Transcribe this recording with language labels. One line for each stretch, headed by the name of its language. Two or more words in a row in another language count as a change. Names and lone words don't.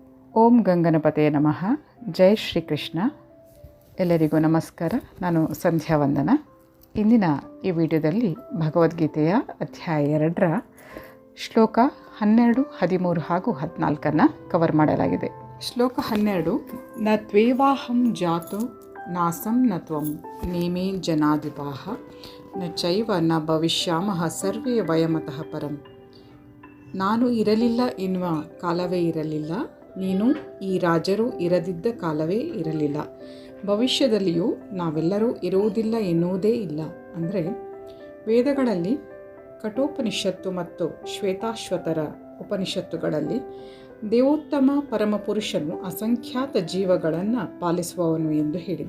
Sanskrit: ಓಂ ಗಂಗನಪತೆ ನಮಃ.
Kannada: ಜೈ ಶ್ರೀಕೃಷ್ಣ. ಎಲ್ಲರಿಗೂ ನಮಸ್ಕಾರ. ನಾನು ಸಂಧ್ಯಾ ವಂದನ. ಇಂದಿನ ಈ ವಿಡಿಯೋದಲ್ಲಿ ಭಗವದ್ಗೀತೆಯ ಅಧ್ಯಾಯ 2ರ ಶ್ಲೋಕ 12, 13 ಹಾಗೂ 14 ಕವರ್ ಮಾಡಲಾಗಿದೆ. ಶ್ಲೋಕ 12.
Sanskrit: ನ ತ್ವೇವಾಹಂ ಜಾತು ನಾಸಂ ನ ತ್ವಂ ನೇಮೇ ಜನಾಧಿಪಾಃ ನ ಚೈವ ನ ಭವಿಷ್ಯಾಮಃ ಸರ್ವೇ ವಯಮತಃ ಪರಂ.
Kannada: ನಾನು ಇರಲಿಲ್ಲ ಎನ್ನುವ ಕಾಲವೇ ಇರಲಿಲ್ಲ, ನೀನು ಈ ರಾಜರು ಇರದಿದ್ದ ಕಾಲವೇ ಇರಲಿಲ್ಲ, ಭವಿಷ್ಯದಲ್ಲಿಯೂ ನಾವೆಲ್ಲರೂ ಇರುವುದಿಲ್ಲ ಎನ್ನುವುದೇ ಇಲ್ಲ. ಅಂದರೆ ವೇದಗಳಲ್ಲಿ ಕಠೋಪನಿಷತ್ತು ಮತ್ತು ಶ್ವೇತಾಶ್ವತರ ಉಪನಿಷತ್ತುಗಳಲ್ಲಿ ದೇವೋತ್ತಮ ಪರಮಪುರುಷನು ಅಸಂಖ್ಯಾತ ಜೀವಗಳನ್ನು ಪಾಲಿಸುವವನು ಎಂದು ಹೇಳಿದೆ.